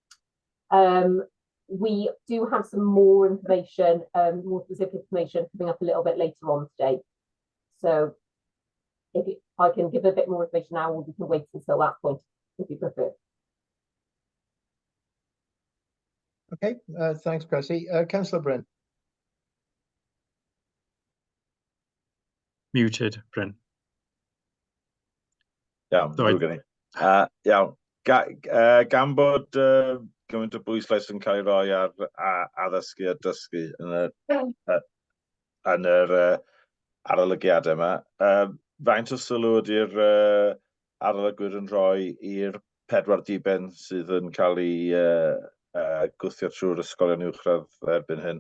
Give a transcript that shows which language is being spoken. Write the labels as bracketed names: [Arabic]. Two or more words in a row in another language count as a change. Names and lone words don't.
[English] We do have some more information, more specific information coming up a little bit later on today. So I can give a bit more information now, or we can wait until that point if you prefer. Okay, thanks, Cressy. Councillor Bryn. Muted, Bryn. [Welsh] Iawn, [English] Sorry. [Welsh] drwy gynnu. Iawn, gan bod gymaint o bwyslais yn cael ei roi ar addysgu a dysgu yn yr arolygiadau yma, faint o sylw ydy'r arolygwyr yn rhoi i'r 4 diben sydd yn cael ei gwthio trwy'r ysgolion uwchradd erbyn hyn?